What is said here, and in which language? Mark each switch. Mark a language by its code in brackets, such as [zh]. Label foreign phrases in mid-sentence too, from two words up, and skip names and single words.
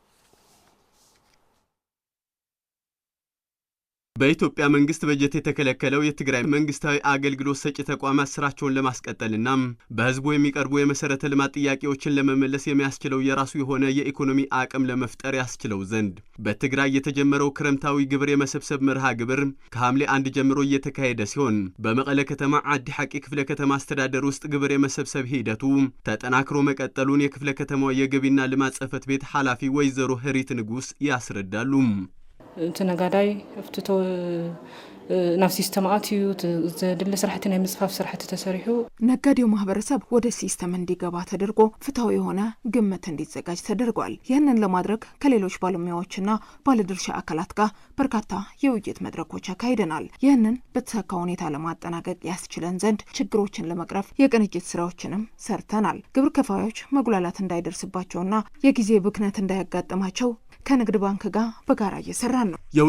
[am] በኢትዮጵያ መንግስት በጀት የተከለከለው የትግራይ መንግስታዊ አገልግሎት ሰጪ ተቋማት ስራቸውን ለማስቀጠልና በህዝቡ የሚቀርቡ የመሰረተ ልማት ጥያቄዎችን ለመመለስ የሚያስችለው የራሱ የሆነ የኢኮኖሚ አቅም ለመፍጠር ያስችለው ዘንድ በትግራይ የተጀመረው ክረምታዊ ግብር የመሰብሰብ መርሃ ግብር ከሐምሌ 1 ጀምሮ እየተካሄደ ሲሆን በመቀለ ከተማ ዓዲ ሐቂ ክፍለ ከተማ አስተዳደር ውስጥ ግብር የመሰብሰብ ሂደቱ ተጠናክሮ መቀጠሉን የክፍለ ከተማው የገቢና ልማት ጽሕፈት ቤት ኃላፊ ወይዘሮ ህሪት ንጉስ ያስረዳሉ። [ti] ተነጋዳይ ፍትቶ ናብ ሲስተም አትዩ ዘድለ ስራሕቲ ናይ ምጽፋፍ ስራሕቲ ተሰሪሑ [am] ነጋዴው ማህበረሰብ ወደ ሲስተም እንዲገባ ተደርጎ ፍትሃዊ የሆነ ግምት እንዲዘጋጅ ተደርጓል። ይህንን ለማድረግ ከሌሎች ባለሙያዎችና ባለድርሻ አካላት ጋር በርካታ የውይይት መድረኮች አካሂደናል። ይህንን በተሳካ ሁኔታ ለማጠናቀቅ ያስችለን ዘንድ ችግሮችን ለመቅረፍ የቅንጅት ስራዎችንም ሰርተናል። ግብር ከፋዮች መጉላላት እንዳይደርስባቸውና የጊዜ ብክነት እንዳያጋጥማቸው ከንግድ ባንክ ጋር በጋራ እየሰራን ነው።